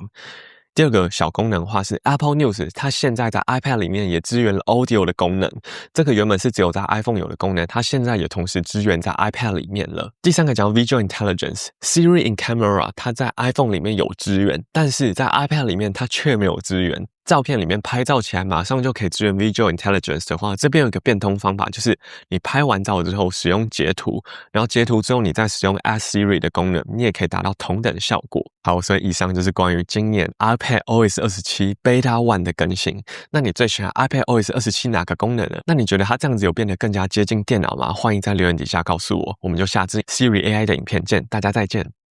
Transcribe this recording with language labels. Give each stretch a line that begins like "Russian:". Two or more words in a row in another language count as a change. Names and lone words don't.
Chinese: 第二個小功能的話是 Apple News， 它現在在 iPad 裡面也支援了 Audio 的功能，這個原本是只有在 iPhone 有的功能，它現在也同時支援在 iPad 裡面了。第三個講 Visual Intelligence，Siri in Camera，它在 iPhone 裡面有支援，但是在 iPad 裡面它卻沒有支援。照片裡面拍照起來馬上就可以支援 Visual Intelligence 的話，這邊有一個變通方法，就是你拍完照之後使用截圖，然後截圖之後你再使用 Ask Siri 的功能，你也可以達到同等的效果。好，所以以上就是關於今年 iPadOS 27 Beta 1的更新。那你最喜歡 iPadOS 27哪個功能呢？那你覺得它這樣子有變得更加接近電腦嗎？歡迎在留言底下告訴我。我們就下支 Siri AI 的影片見，大家再見。